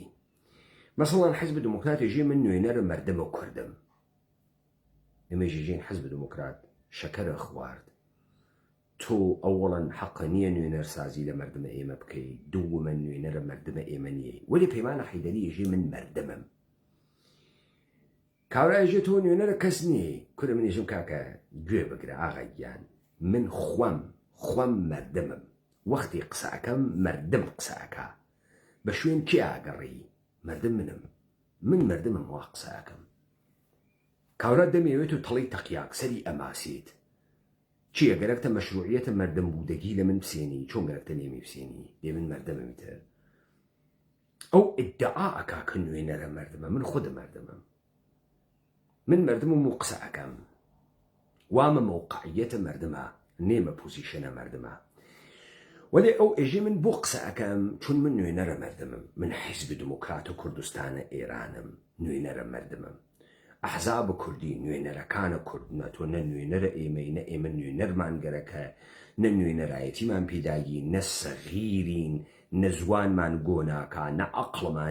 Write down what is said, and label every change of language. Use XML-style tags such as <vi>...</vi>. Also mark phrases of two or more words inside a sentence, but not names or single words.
<ckb>مەسەڵەن حیزب دموکراتێژی من نوێنەرە مەردمە کوردم ئێمەژیژین حزب دموکرات شەکەرە خوارد تۆ ئەوڵەن حەقە نییە نوێنەرسازی لە مردمە ئێمە بکەیت دووەمە نوێنەرە مردمە ئێمە نییە وەلی پەیمانە حەیدەری ئێژێ من مردمم کاورایژێ تۆ نوێنەرە کەس نییە کورە منیژم کاکە گوێ بگرە ئاغایگیان من خۆم مردمم وەختی قسەکەم مردم قسەکە بە شوێن کێ ئاگەڕی مردم منم من مردمم وا قسەکەم کاورا دەمەوێت و تەڵی تەقیاک سەری ئەماسیت چییە گەرەکتە مەشروعیەتە مردم بوودەگی لە من بسێنی چۆن گەرەکتە نێمی بسێنی دێ من مردممتر ئەو ئیدعا ئەکا کە نوێنەرە مردمە من خودم مردمم من مردمم و قسەکەم وامە موقعیەتە مردمە نێمە پوزیشنە مردمە وەلێ ئەو ئێژێ من بۆ قسەکەم چون من نوێنەرە مردمم من حیزب دموکرات و کوردستانە ئێرانم نوێنەرە مردمم ئەحزاب کوردی نوێنەرەکانە کوردنە تۆ نە نوێنەرە ئێمەی نە ئێمە نوێنەرمان گەرەکە نە نوێنەرایەتیمان پێداگی نە سەغیرین نە زوانمان گۆناکە نە عەقڵمان</ckb>